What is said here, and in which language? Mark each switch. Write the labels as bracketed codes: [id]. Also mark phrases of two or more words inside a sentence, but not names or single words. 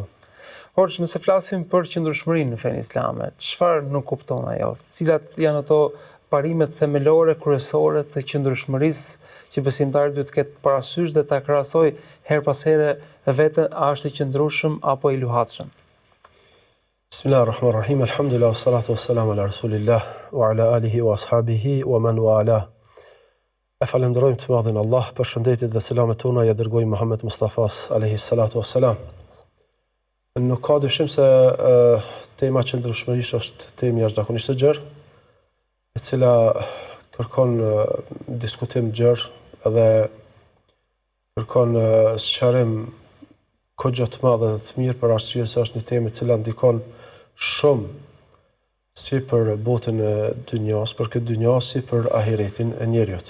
[sq] Hoxh, nëse flasim për qëndrueshmërinë në fenë islame, çfarë nuk kupton ajo? Cilat janë ato parimet themelore kryesore të qëndrueshmërisë që besimtari duhet të ketë parasysh dhe ta krahasoj her pas here veten, a është i qëndrueshëm apo i luhatshëm? [ar] بسم الله الرحمن الرحيم. الحمد لله، والصلاة والسلام على رسول الله وعلى آله وأصحابه ومن والاه. [sq] E falenderojmë të madhin Allah, për shëndetit dhe selamet tona ja dërgoi Muhammed Mustafas [ar] عليه الصلاة والسلام. [sq] Nuk ka dyshim se tema qëndrueshmërisë është temë jashtëzakonisht e gjerë, e cila kërkon diskutim gjerë dhe kërkon sqarim kogjo të madhe dhe të mirë, për arsye se është një temë e cila ndikon shumë si për botën e dynjas, për këtë dynja, si për ahiretin e njerëzit.